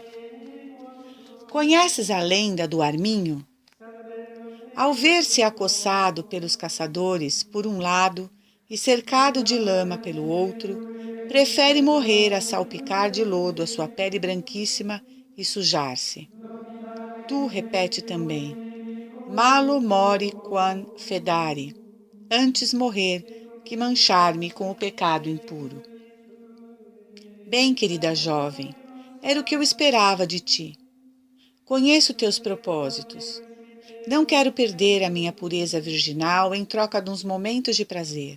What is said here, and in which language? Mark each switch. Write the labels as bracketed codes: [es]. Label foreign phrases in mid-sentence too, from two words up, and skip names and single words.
[pt] Conheces a lenda do arminho? Ao ver-se acossado pelos caçadores por um lado e cercado de lama pelo outro, prefere morrer a salpicar de lodo a sua pele branquíssima e sujar-se. Tu repete também, [la] malo mori quam fedari, [pt] antes morrer que manchar-me com o pecado impuro. Bem, querida jovem, era o que eu esperava de ti. Conheço teus propósitos. Não quero perder a minha pureza virginal em troca de uns momentos de prazer.